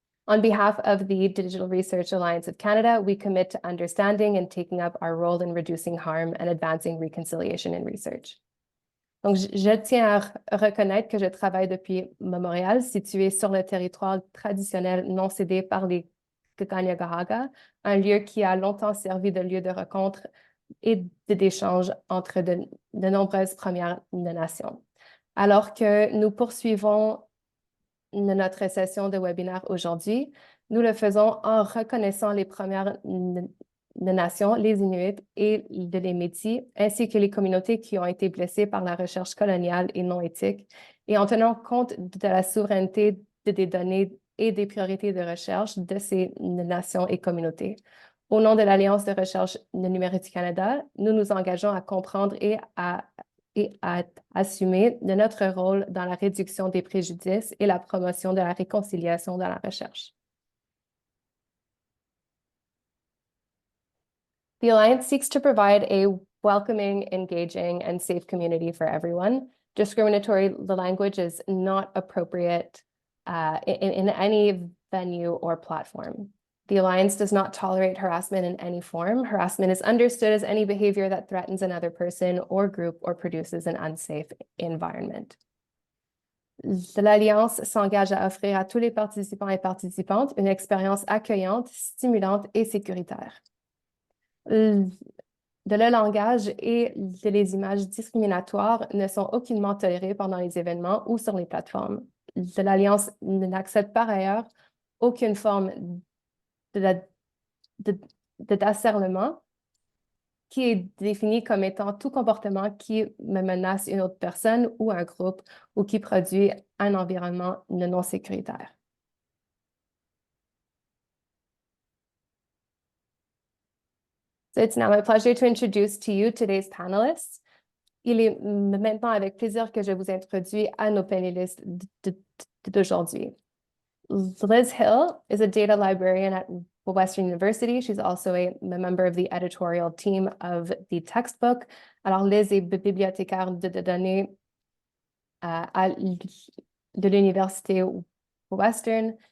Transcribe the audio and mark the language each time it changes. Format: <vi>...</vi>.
<en>On behalf of the Digital Research Alliance of Canada, we commit to understanding and taking up our role in reducing harm and advancing reconciliation in research.</en> <fr>Donc, je tiens à reconnaître que je travaille depuis Montréal, situé sur le territoire traditionnel non cédé par les Kanien'kehá:ka, un lieu qui a longtemps servi de lieu de rencontre et d'échange entre de nombreuses Premières Nations. Alors que nous poursuivons notre session de webinaire aujourd'hui, nous le faisons en reconnaissant les Premières Nations, les Inuits et les Métis, ainsi que les communautés qui ont été blessées par la recherche coloniale et non éthique, et en tenant compte de la souveraineté des données et des priorités de recherche de ces nations et communautés. Au nom de l'Alliance de recherche numérique du Canada, nous nous engageons à comprendre et à assumer de notre rôle dans la réduction des préjudices et la promotion de la réconciliation dans la recherche.</fr> <en>The Alliance seeks to provide a welcoming, engaging, and safe community for everyone. Discriminatory language is not appropriate in any venue or platform. The Alliance does not tolerate harassment in any form. Harassment is understood as any behavior that threatens another person or group or produces an unsafe environment.</en> <fr>L'Alliance s'engage à offrir à tous les participants et participantes une expérience accueillante, stimulante et sécuritaire. Le langage et les images discriminatoires ne sont aucunement tolérées pendant les événements ou sur les plateformes. L'Alliance n'accepte par ailleurs aucune forme d'harcèlement qui est défini comme étant tout comportement qui menace une autre personne ou un groupe ou qui produit un environnement non sécuritaire.</fr> <en>So it's now my pleasure to introduce to you today's panelists.</en> <fr>Il est maintenant avec plaisir que je vous introduis à nos panélistes d'aujourd'hui.</fr> <en>Liz Hill is a data librarian at Western University. She's also a member of the editorial team of the textbook.</en> <fr>Alors, Liz est bibliothécaire de données de l'Université Western.</fr>